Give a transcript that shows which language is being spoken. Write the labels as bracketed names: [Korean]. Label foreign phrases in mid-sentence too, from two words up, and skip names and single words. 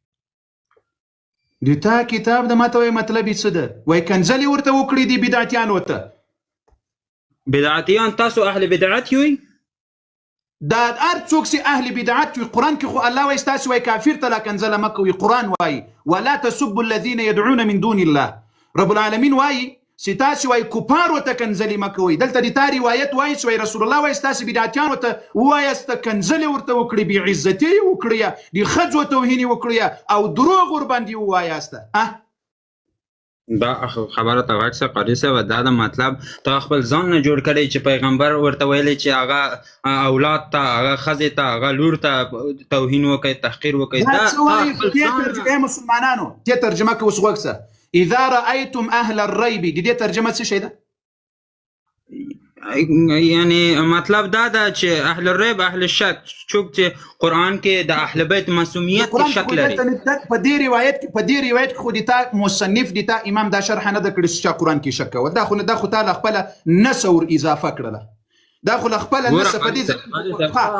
[Pashto] د تا کتاب د ماته وای مطلب یې څه ده وای کنځلې ورته وکړي دي بدعتیانو ته بدعتیان تاسو اهل بدعت یوي دا هر څوک چې اهل بدعت وي قرآن کې خو الله وایي ستاسو وایي کافر ته لا کنځله مه کوئ قرآن وایي [Arabic] ولا تسبوا الذين يدعون من دون الله رب العالمین [Pashto] وایي چې تاسو وایي کفارو ته کنځلې مه کوئ دلته د تا روایت وایي چې رسول الله وایي ستاسو بدعتیانو ته ووایاست کنځلې ورته وکړي بېعزتي یې وکړی د ښځو توهین یې وکړی او دروغ ورباندې ووایاست دا خبره ته غږ څه قاری صاحب دا د مطلب ته خپل ځان نه جوړ کړی چې پیغمبر ورته ویلی چې هغه اولاد ته هغه ښځې ته هغه لور ته توهین وکړي تحقیر وکړي دا څه وایي دې ترجمه مسلمانانو دې ترجمه کې اوس غوږ شه [Arabic] اذا رأيتم اهل الريب [Pashto] دې ترجمه څه شی ده یعنی مطلب دا ده چې [Arabic] اهل الریب اهل الشک [Pashto] څوک چې قرآن کې د اهل بیت معصومیت کې شک لري په دې روایت کې خو د تا مصنف د تا امام دا شرح نه ده کړې چې قرآن کې شک کوي دا خو تا له خپله نسور اضافه کړله دا خو له خپله نسه په دې